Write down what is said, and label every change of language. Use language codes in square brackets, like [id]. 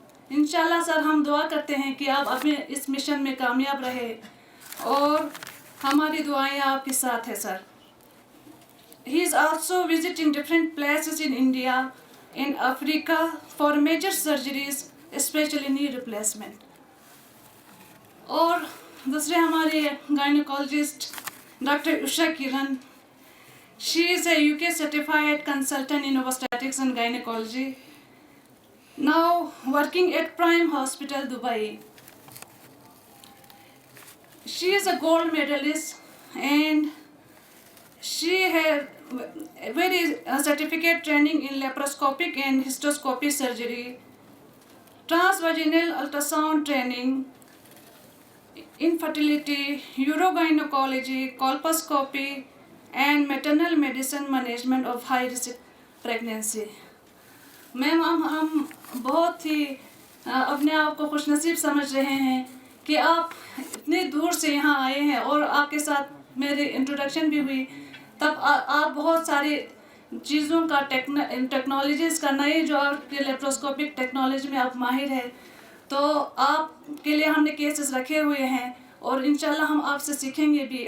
[ur] انشاءاللہ سر، ہم دعا کرتے ہیں کہ آپ اپنے اس مشن میں کامیاب رہے اور ہماری دعائیں آپ کے ساتھ ہیں سر۔ [en] He is also visiting different places in India, in Africa for major surgeries, especially knee replacement. [ur] اور دوسرے ہمارے گائنیکالوجسٹ ڈاکٹر عشا کرن، [en] she is a UK certified consultant in obstetrics and gynecology, now working at Prime Hospital, Dubai. She is a gold medalist and she had very certificate training in laparoscopic and hysteroscopy surgery, transvaginal ultrasound training, infertility, urogynecology, colposcopy and maternal medicine management of high risk pregnancy. [ur] میم، ہم بہت ہی اپنے آپ کو خوش نصیب سمجھ رہے ہیں کہ آپ اتنے دور سے یہاں آئے ہیں اور آپ کے ساتھ میری انٹروڈکشن بھی ہوئی، تب آپ بہت ساری چیزوں کا ٹیکنالوجیز کا نئے جو آپ کے لیپروسکوپک ٹیکنالوجی میں آپ ماہر ہے، تو آپ کے لیے ہم نے کیسز رکھے ہوئے ہیں اور انشاءاللہ ہم آپ سے سیکھیں گے بھی.